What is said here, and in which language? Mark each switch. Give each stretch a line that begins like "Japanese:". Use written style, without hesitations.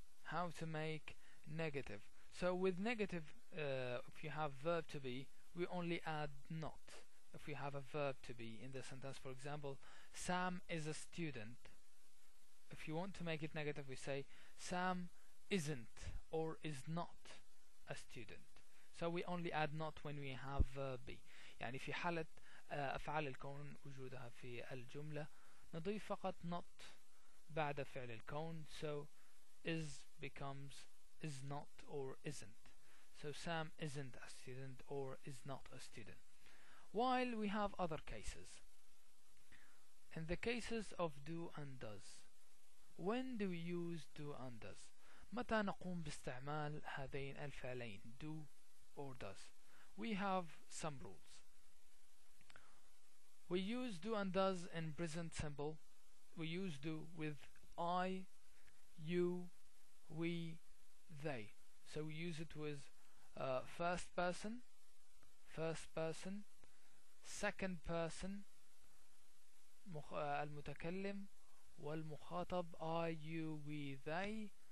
English: So with negative, if you have verb to be, we only add not. If we have a verb to be in the sentence, for example, Sam is a student. If you want to make it negative, we say Sam isn't or is not a student. So we only add not when we have verb be.
Arabic: يعني في حالة أفعال الكون وجودها في الجملة نضيف فقط not بعد فعل الكون.
English: So is becomes is not or isn't. So Sam isn't a student or is not a student. While we have other cases. In the cases of do and does, when do we use do and does?
Arabic: متى نقوم باستعمال هذين الفعلين do or does?
English: We have some rules. We use do and does in present simple. We use do with I, you, we, they. So we use it with first person, second person,
Arabic: المتكلم والمخاطب
English: I, you, we, they.